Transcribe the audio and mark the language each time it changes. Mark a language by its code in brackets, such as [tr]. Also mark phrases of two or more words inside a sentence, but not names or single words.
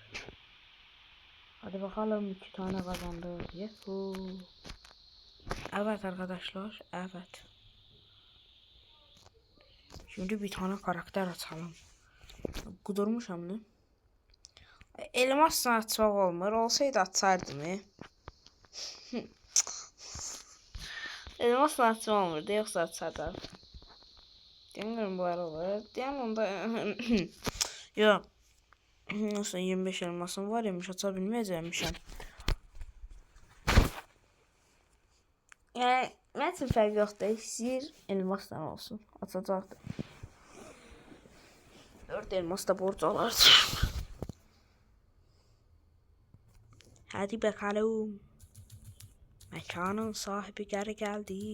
[tr] Hadi bakalım 2 tane kazandık. Yuhu. Evet arkadaşlar, evet. Şimdi bir tane karakter açalım. [az] Kudurmuşam ne? Elmasla açmaq olmur. Olsaydı açardım. Elmasla açmaq olmurdu. Yoxsa açardım. [tr] Demiyorum bu aralar. [az] Deyəm onda... Yox. Yoxsa 25 elmasım var imiş. Aça bilməyəcəkmişəm. Yəni, mən üçün fərq yoxdur. İstəyir elmasla olsun. Açacaqdır. 4 elmas da borc alardı. [tr] Hadi bakalım. Mekanın sahibi geri geldi.